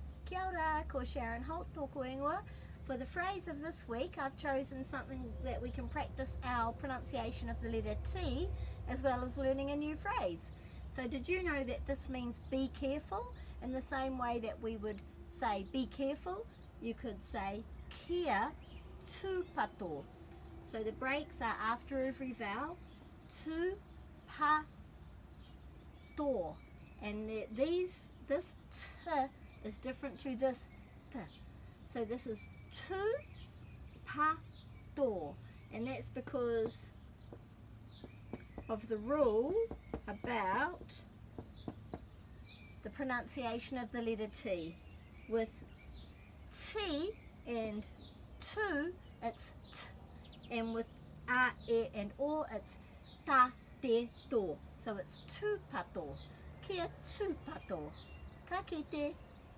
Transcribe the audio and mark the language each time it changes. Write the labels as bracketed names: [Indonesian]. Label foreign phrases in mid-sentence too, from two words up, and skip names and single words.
[Māori] Kia ora, ko Sharon Holt tōku ingoa. [English] For the phrase of this week, I've chosen something that we can practice our pronunciation of the letter T, as well as learning a new phrase. So did you know that this means be careful? In the same way that we would say be careful, you could say [Māori] kia tūpato. [English] So the breaks are after every vowel, tūpato. And this t is different to this t. So this is tūpato, and that's because of the rule about the pronunciation of the letter T. With T and tu, it's t, and with a, e, and o, it's ta, te, to. So it's tūpato. [Māori] Kia tūpato. Ka kite.